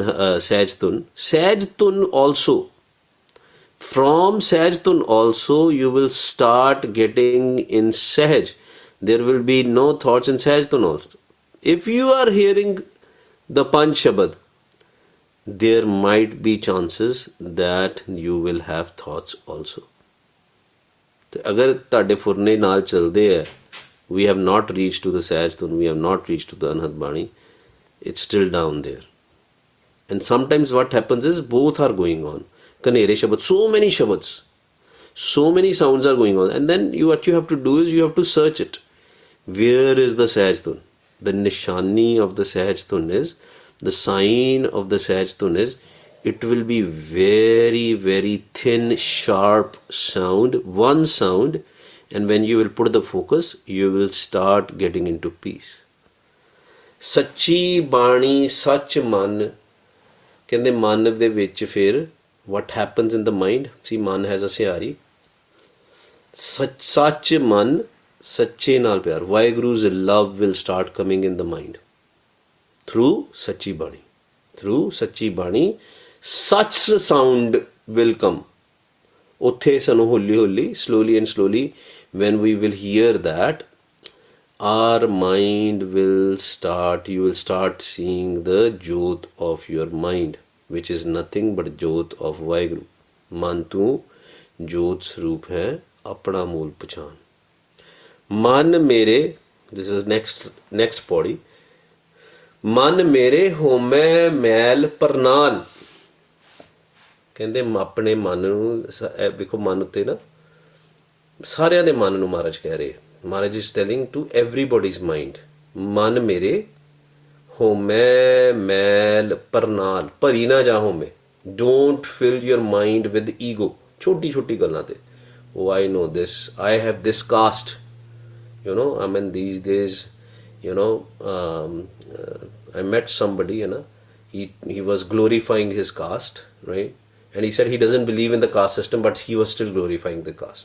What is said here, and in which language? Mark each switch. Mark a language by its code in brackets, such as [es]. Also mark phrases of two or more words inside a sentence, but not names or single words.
[en] Sehajtun also, From Sahajtun also you will start getting in Sahaj. There will be no thoughts in Sahajtun also. If you are hearing the Panch Shabad, there might be chances that you will have thoughts also. [pa] अगर ਤੁਹਾਡੇ ਫੁਰਨੇ ਨਾਲ ਚੱਲਦੇ ਹੈ, [en] we have not reached to the Sahajtun, we have not reached to the Anhat Bani, it's still down there. And sometimes what happens is both are going on. Kanere Shabad, so many Shabads, so many sounds are going on. And then what you have to do is you have to search it. Where is the Sahajtun? The nishani of the Sahajtun is, the sign of the Sahajtun is, it will be very, very thin, sharp sound, one sound. And when you will put the focus, you will start getting into peace. [pa] ਸੱਚੀ ਬਾਣੀ, ਸੱਚ ਮਨ. ਕਹਿੰਦੇ ਮਨ ਦੇ ਵਿੱਚ ਫਿਰ [en] what happens in the mind, see man has a [pa] ਸਿਹਾਰੀ, ਸੱਚ ਮਨ ਸੱਚੇ ਨਾਲ ਪਿਆਰ, [en] Waheguru's love will start coming in the mind through [pa] ਸੱਚੀ ਬਾਣੀ. [en] Through [pa] ਸੱਚੀ ਬਾਣੀ, [en] such sound will come. [pa] ਉੱਥੇ ਸਾਨੂੰ ਹੌਲੀ ਹੌਲੀ, [en] slowly and slowly, when we will hear that, our mind will start, you will start seeing the jyot of your mind, which is nothing but jyot of Waheguru. [pa] ਮਨ ਤੂੰ ਜੋਤਿ ਸਰੂਪੁ ਹੈ, ਆਪਣਾ ਮੂਲੁ ਪਛਾਣੁ. ਮਨ ਮੇਰੇ, [en] this is next body. [pa] ਮਨ ਮੇਰੇ ਹਉਮੈ ਮੈਲ ਪਰਨਾਲ. ਕਹਿੰਦੇ ਆਪਣੇ ਮਨ ਨੂੰ, ਵੇਖੋ ਮਨ ਉੱਤੇ ਨਾ, ਸਾਰਿਆਂ ਦੇ ਮਨ ਨੂੰ ਮਹਾਰਾਜ ਕਹਿ ਰਹੇ, [en] Maharaj is telling to everybody's mind, [pa] ਮਨ ਮੇਰੇ ਹਉਮੈ ਮੈਲ ਪਰਨਾਲ, ਭਰੀ ਨਾ ਜਾ ਹੋਮੇ. [en] Don't fill your mind with ego. [pa] ਛੋਟੀ ਛੋਟੀ ਗੱਲਾਂ ਤੇ, [en] oh I know this, I have this caste, you know, I mean these days, you know, I met somebody, you know, he was glorifying his caste, right? And he said he doesn't believe in the caste system, but he was still glorifying the caste.